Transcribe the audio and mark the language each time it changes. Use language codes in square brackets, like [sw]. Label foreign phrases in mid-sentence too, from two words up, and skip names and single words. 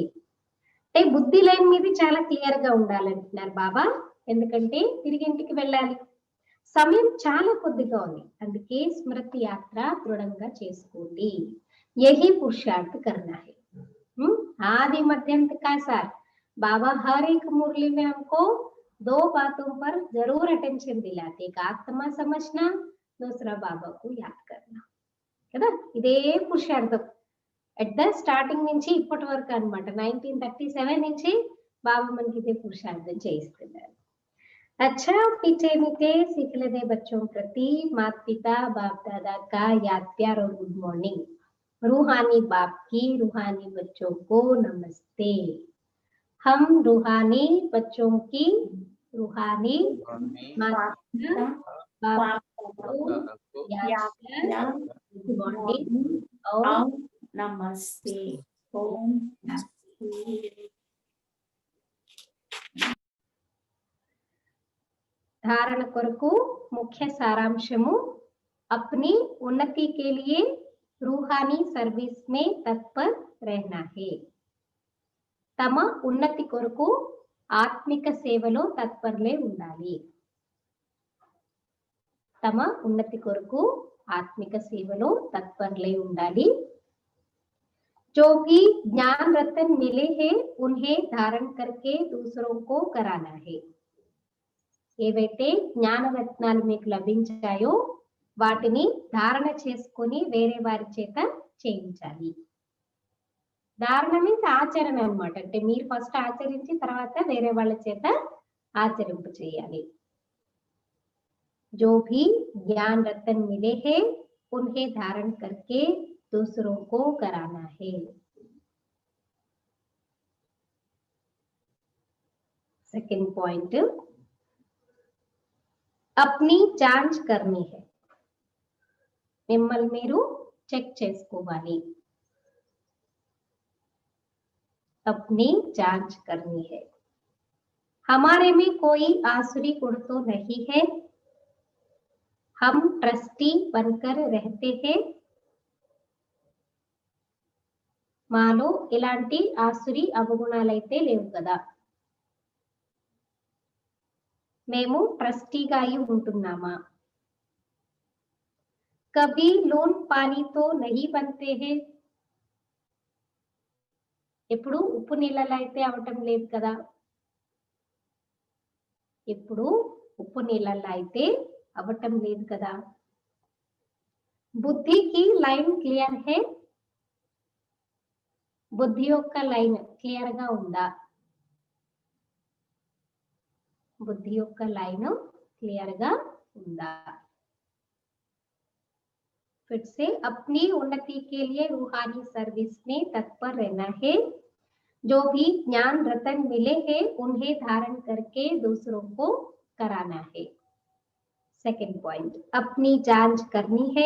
[te] అంటే బుద్ధి లైన్ మీద చాలా క్లియర్ గా ఉండాలంటున్నారు బాబా. ఎందుకంటే తిరిగి ఇంటికి వెళ్ళాలి, సమయం చాలా కొద్దిగా ఉంది, అందుకే స్మృతి యాత్ర దృఢంగా చేసుకోండి. [hi] यही पुरुषार्थ करना है. आदि मध्यंत का सार. बाबा हर एक मुरली में हमको दो बातों पर जरूर अटेंशन दिलाते. एक आत्मा समझना, दूसरा बाबा को याद करना కదా. [te] ఇదే పురుషార్థం [en] at the starting [te] నుంచి ఇప్పటి వరకు అనమాట. 1937 నుంచి బాబా మనకి ఇదే పురుషార్థం చేయిస్తున్నారు. [hi] अच्छा मीठे मीठे सीख लेते बच्चों प्रति माता पिता बाप दादा का याद प्यार और [en] good morning. [hi] रूहानी बाप की रूहानी बच्चों को नमस्ते. हम रूहानी बच्चों की रूहानी माता पिता बाप को याद प्यार [en] good morning [hi] और नमस्ते. ओम [te] धारण కొరకు ముఖ్య సారాంశము. [hi] अपनी उन्नति के लिए रूहानी सर्विस में तत्पर रहना है. [te] తమ ఉన్నతి కొరకు ఆత్మిక సేవలో తత్పరలే ఉండాలి. తమ ఉన్నతి కొరకు ఆత్మిక సేవలో తత్పరలే ఉండాలి. [hi] जो भी ज्ञान रत्न मिले हैं उन्हें धारण करके दूसरों को कराना है. [te] ఏవైతే జ్ఞానరత్నాలు మీకు లభించాయో వాటిని ధారణ చేసుకొని వేరే వారి చేత చేయించాలి. ధారణ మీన్స్ ఆచరణ అన్నమాట. అంటే మీరు ఫస్ట్ ఆచరించి తర్వాత వేరే వాళ్ళ చేత ఆచరింపు చేయాలి. [hi] जो भी ज्ञान रत्न मिले हैं उन्हें धारण करके दूसरों को कराना है. [en] second point, [hi] अपनी जांच करनी है. [te] మిమ్మల్ని మీరు చెక్ చేసుకోవాలి. [hi] अपनी जांच करनी है. हमारे में कोई आसुरी गुण तो नहीं है, हम ट्रस्टी बनकर रहते हैं. [te] మాలో ఇలాంటి ఆసురి అవగుణాలైతే లేవు కదా, మేము ట్రస్టీగా అయి ఉంటున్నామా. [hi] कभी लोन पानी तो नहीं बनते हैं. [te] ఎప్పుడు ఉప్పు నీళ్ళలో అయితే అవటం లేదు కదా, ఎప్పుడు ఉప్పు నీళ్ళలో అయితే అవటం లేదు కదా. [hi] बुद्धि की लाइन क्लियर है. [te] బుద్ధి యొక్క లైన్ క్లియర్ గా ఉందా. బుద్ధి యొక్క లైన్ క్లియర్ గా ఉందా. [hi] फिर से अपनी उन्नति के लिए रूहानी सर्विस में तत्पर रहना है. जो भी ज्ञान रत्न मिले हैं उन्हें धारण करके दूसरों को कराना है. [en] second point, [hi] अपनी जांच करनी है.